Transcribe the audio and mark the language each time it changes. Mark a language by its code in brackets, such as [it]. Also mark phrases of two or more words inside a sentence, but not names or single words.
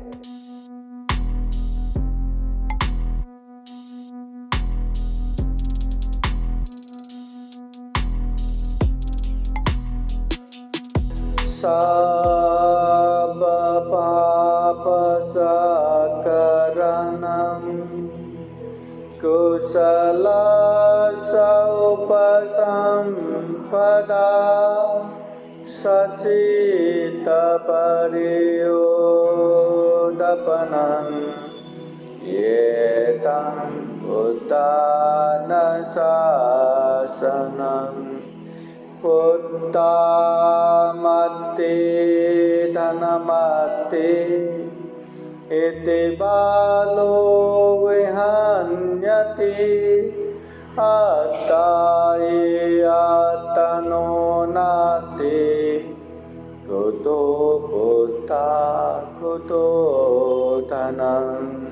[pi] सब पाप सकरणं कुशल उपसंपदा सचित परियोदपनं एतं उदानशासनं उत्तमत्ते धनमत्ते इति बालो विहन्यते अत्तनो नाते कुतो बुद्धा कुतो धनम्